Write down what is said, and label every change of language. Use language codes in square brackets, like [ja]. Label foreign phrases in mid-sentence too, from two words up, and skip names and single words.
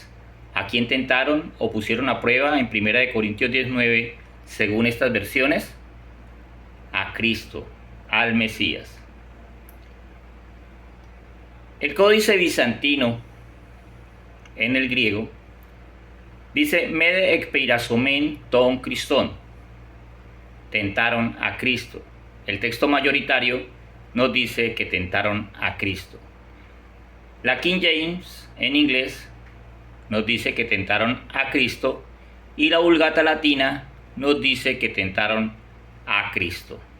[es] ¿A quién tentaron o pusieron a prueba en 1 Corintios 19 según estas versiones? A Cristo, al Mesías. El códice bizantino en el griego dice: [el] μηδὲ ἐκπειράσωμεν τὸν Χριστόν, [es] tentaron a Cristo. El texto mayoritario nos dice que tentaron a Cristo. La King James en inglés nos dice que tentaron a Cristo y la Vulgata latina nos dice que tentaron a Cristo.